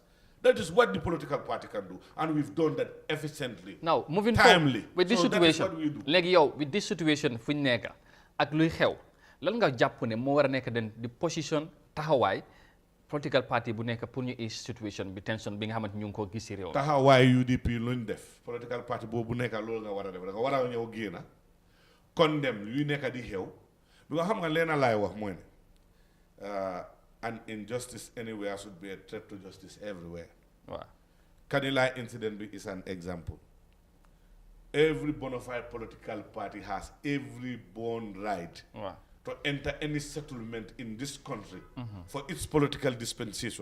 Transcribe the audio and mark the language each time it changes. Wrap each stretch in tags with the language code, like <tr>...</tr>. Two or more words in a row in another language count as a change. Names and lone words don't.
<en>That is what the political party can do, and we've done that efficiently. Now, moving timely. Forward with this situation,</en> <wo>léegi yow</wo> <en>with this situation</en> <wo>fu ñu nekk ak luy xew lan nga jàpp ne moo war a nekk den di position taxawaay</wo> <en>political party</en> <wo>bu nekk pour ñu is situation bi tension bi nga xamante ñu ngi ko gis ci réew. taxawaay UDP luñ def</wo> <en>political party</en> <wo>boobu nekk loolu nga war a def da nga war a ñëw génn condemn yu nekk di xew bi nga xam nga leena laay wax mooy ne</wo> <en>an injustice anywhere should be a threat to justice everywhere. Wow. Kanilaay incident is an example. Every bona fide political party has every born right to enter any settlement in this country for its political dispensation.</en>